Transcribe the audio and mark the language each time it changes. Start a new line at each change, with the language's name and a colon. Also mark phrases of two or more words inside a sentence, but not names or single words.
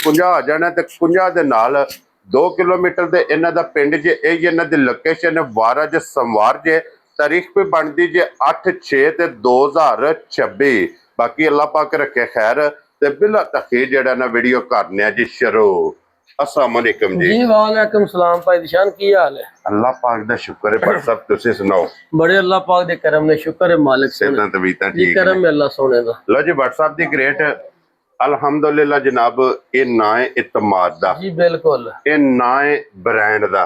Punjabi: 50 ਆ ਜਾਣਾ ਤੇ 50 ਦੇ ਨਾਲ 2 ਕਿਲੋਮੀਟਰ ਦੇ ਇਨ੍ਹਾਂ ਦਾ ਪਿੰਡ ਜੇ ਯਹੀ ਇਨ੍ਹਾਂ ਦੀ ਲੋਕੇਸ਼ਨ ਵਾਰਾ ਜੇ ਸੋਮਵਾਰ ਜੇ ਤਾਰੀਖ ਪੇ ਬਣਦੀ ਜੇ 8/6/2026। ਬਾਕੀ ਅੱਲ੍ਹਾ ਪਾਕ ਰੱਖੇ ਖ਼ੈਰ ਤੇ ਬਿਲਾ ਤਾਖ਼ੀਰ ਜਿਹੜਾ ਨਾ ਵੀਡੀਓ ਕਰਨੇ ਜੀ ਸ਼ੁਰੂ।
Arabic: السلام عليكم जी। وعليكم السلام
Punjabi: ਭਾਈ ਦਿਸ਼ਾਨ ਕੀ ਹਾਲ ਹੈ? ਅੱਲ੍ਹਾ ਪਾਕ ਦਾ ਸ਼ੁਕਰ ਹੈ। ਭਾਈ ਸਾਹਬ ਤੁਸੀਂ ਸੁਣਾਓ? ਬੜੇ ਅੱਲ੍ਹਾ ਪਾਕ ਦੇ ਕਰਮ ਨੇ ਸ਼ੁਕਰ ਹੈ ਮਾਲਕ ਸਿਹਤਾਂ ਤਬੀਅਤਾਂ ਠੀਕ ਕਰਮ ਹੈ ਅੱਲ੍ਹਾ ਸੋਹਣੇ ਦਾ। ਲੋ ਜੀ ਵ੍ਹਟਸਐਪ ਦੀ ਗ੍ਰੇਟ ਅਲਹਮਦੁਲਿੱਲਾਹ ਜਨਾਬ ਯੇ ਨਾ ਹੈ ਇਤਮਾਦ ਦਾ ਜੀ ਬਿਲਕੁਲ ਯੇ ਨਾ ਹੈ ਬ੍ਰਾਂਡ ਦਾ